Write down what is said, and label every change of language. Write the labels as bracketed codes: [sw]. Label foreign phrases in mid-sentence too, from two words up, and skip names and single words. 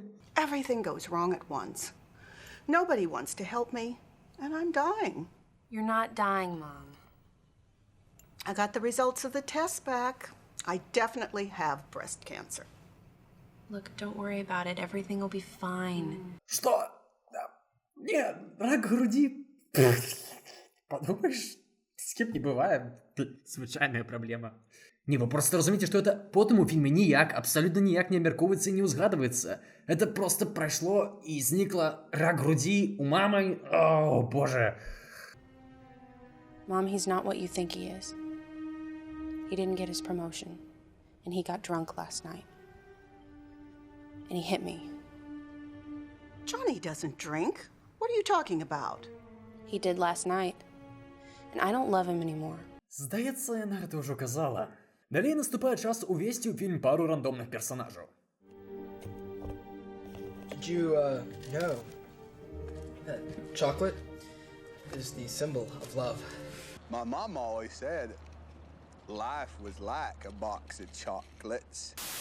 [en] Everything goes wrong at once. Nobody wants to help me, and I'm dying. You're not dying, Mom. I got the results of the test back. I definitely have breast cancer. Look, don't worry about it. Everything will be fine. [be] Што? [ru] Не, рак груди. Подумаешь, с кем не бывае. [be] Звычайная праблема. Не, вы просто разумееце, што это потым у фільме ніяк, абсалютна ніяк не абмяркоўваецца і не ўзгадваецца. [ru] Это просто [be] прайшло і знікла рак грудзі у мамы. О, боже. [en] Mom, he's not what you think he is. He didn't get his promotion, and he got drunk last night. And he hit me. Johnny doesn't drink. What are you talking about? He did last night. And I don't love him anymore. [be] Здаецца, яна гэта ўжо казала. Далей наступае час увесці ў фільм пару рандомных персонажаў. [en] Did you know that chocolate is the symbol of love? My mom always said life was like a box of chocolates.